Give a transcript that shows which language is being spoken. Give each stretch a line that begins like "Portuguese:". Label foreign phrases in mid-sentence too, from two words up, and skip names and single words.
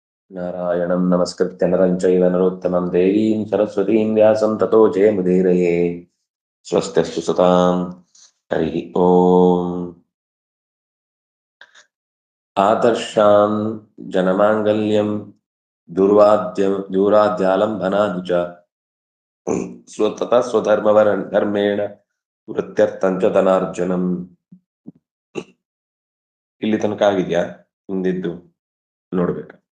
Sanskrit: ನಾರಾಯಣಂ ನಮಸ್ಕೃತ್ಯ ನರಂ ಚೈವ ನರೋತ್ತಮಂ ದೇವೀಂ ಸರಸ್ವತೀಂ ವ್ಯಾಸಂ ತತೋ ಜಯಮುದೀರಯೇ. ಸ್ವಸ್ತಿಸ್ತು ಸತಾಂ. ಹರಿ ಓಂ. ಆದರ್ಶಾನ್ ಜನಮಾಂಗಲ್ಯಂ ದೂರಾದ್ಯಾಲಂಬನಾನಿ ಚ ಸ್ವತಃ ಧರ್ಮೇಣ ವೃತ್ಯರ್ಥಂಚ ಧನಾರ್ಜನಂ.
Kannada: ಇಲ್ಲಿ ತನಕ ಆಗಿದ್ಯಾ? ಹಿಂದಿದ್ದು ನೋಡ್ಬೇಕು.